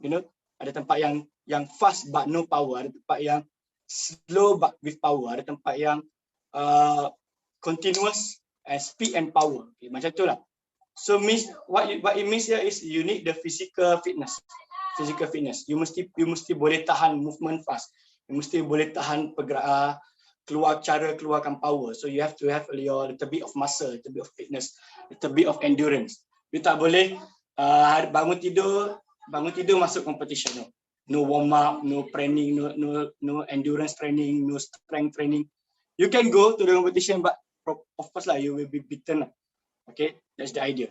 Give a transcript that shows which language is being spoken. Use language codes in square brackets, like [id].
[en] You know, [ms] ada tempat yang [en] fast but no power. [ms] Ada tempat yang [en] slow but with power. Ada tempat yang continuous and speed and power. Okay, [ms] macam tu lah. [en] So what it means here is you need the physical fitness. [ms] You mesti boleh tahan movement fast. You mesti boleh tahan pergerakan, keluarkan power. [en] So you have to have your little bit of muscle, little bit of fitness, little bit of endurance. [ms] You tak boleh bangun tidur masuk competition. [en] No warm up, no training, no endurance training, no strength training. You can go to the competition, but of course you will be beaten. Okay, that's the idea.